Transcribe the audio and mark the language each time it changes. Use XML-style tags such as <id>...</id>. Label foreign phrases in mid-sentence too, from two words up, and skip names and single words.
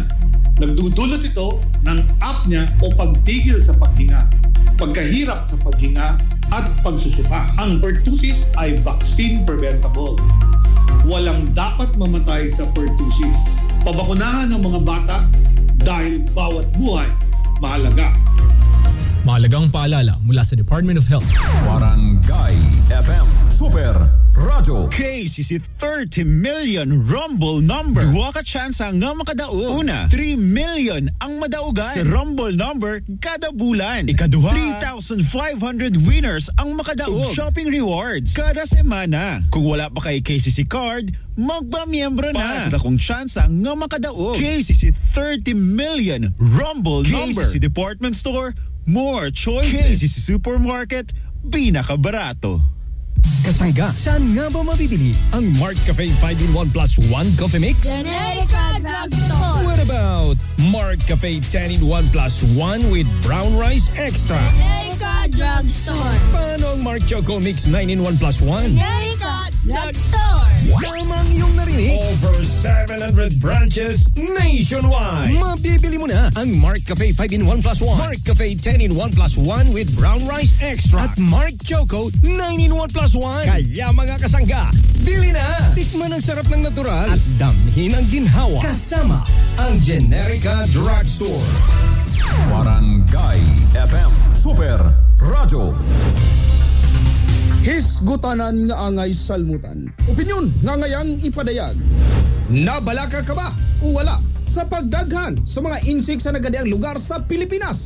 <tl>Nagdudulot ito ng apnea o pagtigil sa paghinga, pagkahirap sa paghinga at pagsusuka. Ang pertussis ay</tl> <en>vaccine preventable.</en> <tl>Walang dapat mamatay sa pertussis. Pabakunahan ng mga bata dahil bawat buhay mahalaga. Mahalagang paalala mula sa Department of Health. Barangay FM Super Radio.</tl> <en>KCC 30 million Rumble number.</en> <ceb>Duwa ka tsansa nga makadaog. Una, 3 million ang madaugan sa</ceb> <en>Rumble number</en> <ceb>kada bulan. Ikaduha, 3,500 winners ang makadaog.</ceb> <en>Shopping rewards</en> <ceb>kada semana. Kung wala pa kay KCC card, magpamiyembro na. Para sa dakong tsansa nga makadaog.</ceb> <en>KCC 30 million Rumble number. KCC Department Store, more choices. KCC Supermarket,</en> <ceb>pinakabarato.</ceb> <tl>Kasangga, saan nga ba mabibili ang Mart Cafe 5-in-1 plus 1</tl> <en>coffee mix?</en> <tl>Generica Drugstore.</tl> <en>What about Mart Cafe 10-in-1 plus 1 with brown rice extra? Generica Drugstore.</en> <tl>Paano ang Mart Choco Mix 9-in-1 plus 1? Generica Drugstore. Tamang iyong narinig.</tl> <en>Over 700 branches nationwide.</en> <tl>Mabibili mo na ang Mart Cafe 5-in-1 plus 1, Mart Cafe 10-in-1 plus 1</tl> <en>with brown rice extra,</en> <tl>at Mart Choco 9-in-1 plus 1. Kaya mga kasangga, bili na! Tikman ang sarap ng natural at damhin ang ginhawa kasama ang Generica Drugstore. Barangay FM Super Radio.</tl> <hil>Hisgutanan nga angay salmutan. Opinyon nga ngayang ipadayag. Nabalaka ka ba o wala sa pagdaghan sa mga insik sa nagadiang lugar sa Pilipinas?</hil>